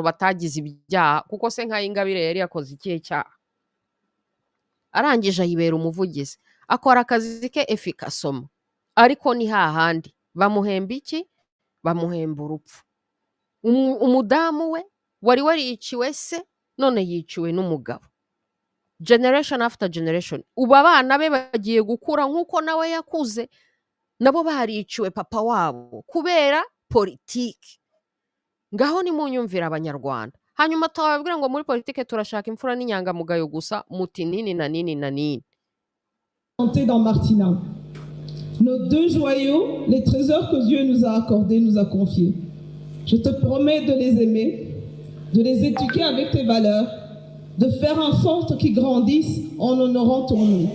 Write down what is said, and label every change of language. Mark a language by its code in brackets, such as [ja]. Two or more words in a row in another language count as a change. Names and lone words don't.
[rw] batagize ibyaha kuko se nka Ingabire yari yakoze ikihe cyaha arangije ayibera umuvugizi akora akazi ke efikasoma ariko ni hahandi bamuhemba iki bamuhemba urupfu umudamu we wari wariciwe se none yiciwe n'umugabo [en] generation after generation [rw] ubu abana be bagiye gukura nk'uko nawe yakuze nabo bariciwe papa wabo kubera politiki ngaho nimunyumvira abanyarwanda hanyuma tubabwira ngo muri politiki turashaka imfura n'inyangamugayo gusa muti nini na nini na nini [fr] dans Martina. Nos deux joyaux, les trésors que Dieu nous a accordés, nous a confiés. Je te promets de les aimer, de les éduquer avec tes valeurs, de faire en sorte qu'ils grandissent en honorant ton nom.